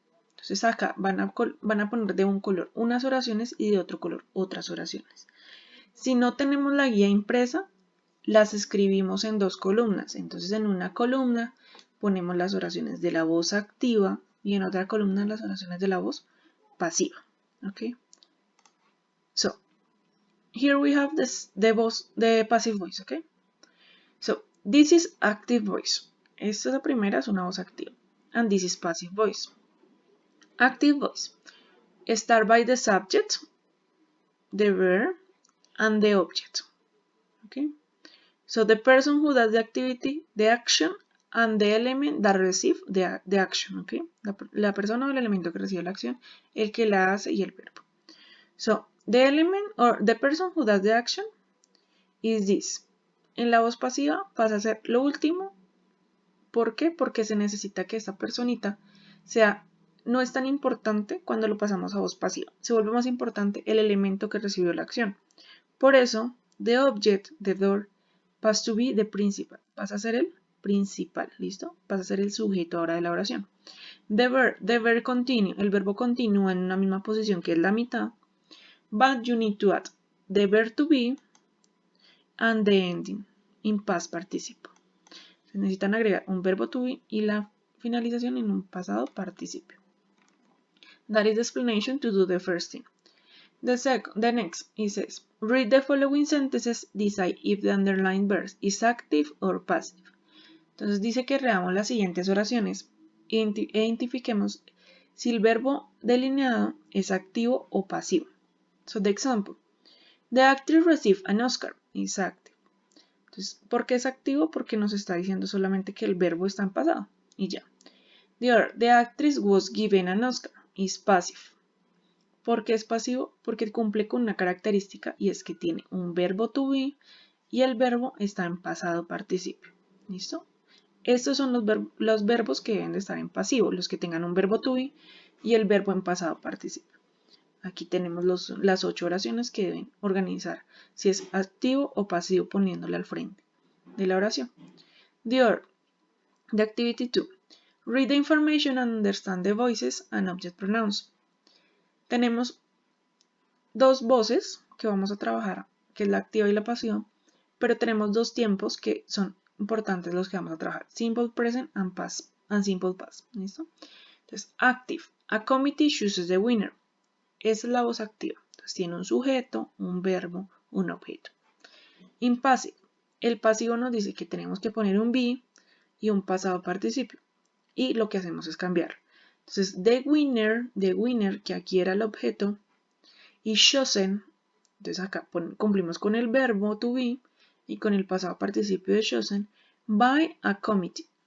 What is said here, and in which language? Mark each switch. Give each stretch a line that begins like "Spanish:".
Spanish: Entonces acá van a poner de un color unas oraciones y de otro color otras oraciones. Si no tenemos la guía impresa, las escribimos en dos columnas. Entonces en una columna ponemos las oraciones de la voz activa y en otra columna las oraciones de la voz pasiva.
English: Okay. So here we have the passive voice. Okay. So this is active voice.
Spanish: Esta es la primera, es una voz activa.
English: And this is passive voice. Active voice. Start by the subject, the verb, and the object. Okay. So the person who does the activity, the action, and the element that receive the action. Okay.
Spanish: La persona o el elemento que recibe la acción, el que la hace y el verbo.
English: So the element or the person who does the action is this.
Spanish: En la voz pasiva pasa a ser lo último. ¿Por qué? Porque se necesita que esta personita no es tan importante cuando lo pasamos a voz pasiva. Se vuelve más importante el elemento que recibió la acción. Por eso,
English: the object, the door,
Spanish: pasa
English: to be the principal.
Spanish: Pasa a ser el principal, ¿listo? Pasa a ser el sujeto ahora de la oración.
English: The verb continue.
Spanish: El verbo continúa en una misma posición que es la mitad.
English: But you need to add the verb to be and the ending in past participle.
Spanish: Se necesitan agregar un verbo to be y la finalización en un pasado participio.
English: That is the explanation to do the first thing. The next, it says, read the following sentences, decide if the underlined verb is active or passive.
Spanish: Entonces dice que leamos las siguientes oraciones e identifiquemos si el verbo delineado es activo o pasivo.
English: So the example, the actress received an Oscar, is active.
Spanish: Entonces, ¿por qué es activo? Porque nos está diciendo solamente que el verbo está en pasado y ya.
English: The actress was given an Oscar, is passive.
Spanish: ¿Por qué es pasivo? Porque cumple con una característica y es que tiene un verbo to be y el verbo está en pasado participio. ¿Listo? Estos son los verbos que deben de estar en pasivo, los que tengan un verbo to be y el verbo en pasado participio. Aquí tenemos las 8 oraciones que deben organizar si es activo o pasivo poniéndole al frente de la oración.
English: The activity 2. Read the information and understand the voices and object pronouns.
Spanish: Tenemos dos voces que vamos a trabajar, que es la activa y la pasiva, pero tenemos dos tiempos que son importantes los que vamos a trabajar.
English: Simple present and past and simple past. ¿Listo? Entonces, active. A committee chooses the winner.
Spanish: Esa es la voz activa. Entonces tiene un sujeto, un verbo, un objeto. Impassive. El pasivo nos dice que tenemos que poner un be y un pasado participio. Y lo que hacemos es cambiar. Entonces, the winner, que aquí era el objeto, y chosen, entonces acá cumplimos con el verbo to be y con el pasado participio de chosen,
English: by a committee.